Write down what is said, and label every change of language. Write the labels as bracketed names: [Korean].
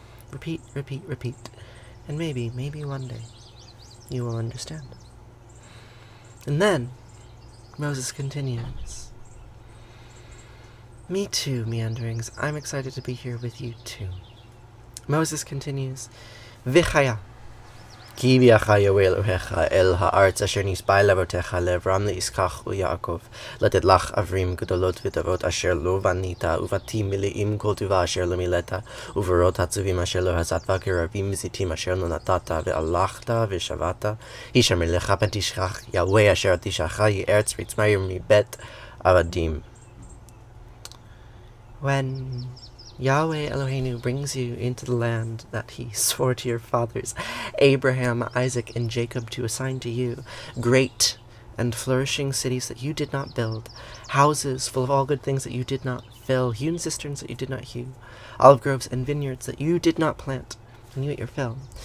[English] Repeat, repeat, repeat. And maybe one day, you will understand. And then, Moses continues. Me too, Meanderings. I'm excited to be here with you too. Moses continues, Vichaya. [Hebrew] כי הביאך יהוה אלוהיך אל הארץ אשר נשבע לאבותיך לאברהם לישחק וליעקב לתת לך ערים גדולות וטובות אשר לא בנית ובתים מלאים כל טובה אשר לא מילאת וברות עצובים אשר לא עשית כרבים מזיתים אשר לא נתת והלכת ושבעת הישמר לך פן תשכח יהוה אשר תשכח ארץ מצרים מבית עבדים. [English] When Yahweh Eloheinu brings you into the land that he swore to your fathers, Abraham, Isaac, and Jacob, to assign to you, great and flourishing cities that you did not build, houses full of all good things that you did not fill, hewn cisterns that you did not hew, olive groves and vineyards that you did not plant, and you ate your fill.